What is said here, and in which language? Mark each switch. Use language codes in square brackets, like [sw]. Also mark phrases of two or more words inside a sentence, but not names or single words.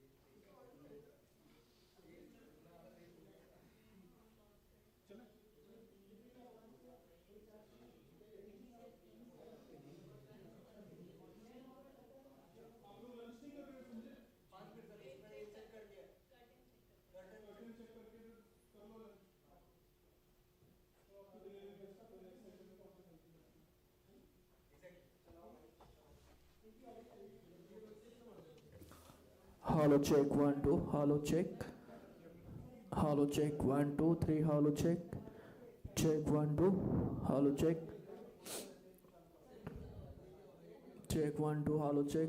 [hi] चले आप लोग लंच नहीं कर रहे संजय? 5 [en] minute sir, [hi] मैंने चेक कर दिया, [en] curtain check [hi] करके कर लो लंच। तो आपको [en] delivery best [hi] तो [en] next session [hi] में कौन सा [en] Hello check 1 2, hello check. Hello check 1 2 3, hello check. Check 1 2, hello check. Check 1 2, hello check.